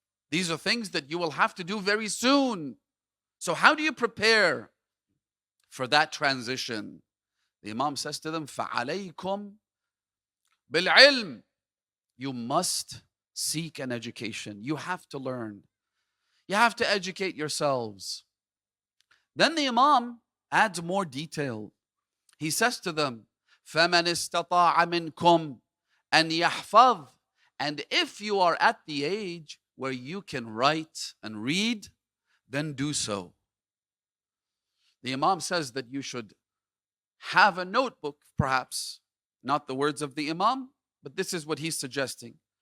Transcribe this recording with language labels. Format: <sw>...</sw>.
<en>These are things that you will have to do very soon. So how do you prepare for that transition? The Imam says to them,</en> <ar>فَعَلَيْكُمْ بِالْعِلْمِ.</ar> <en>You must seek an education. You have to learn. You have to educate yourselves. Then the Imam adds more detail. He says to them,</en> <ar>فَمَنِ اسْتَطَاعَ مِنْكُمْ أَنْ يَحْفَظْ.</ar> <en>And if you are at the age where you can write and read, then do so. The Imam says that you should have a notebook, perhaps, not the words of the Imam, but this is what he's suggesting.</en>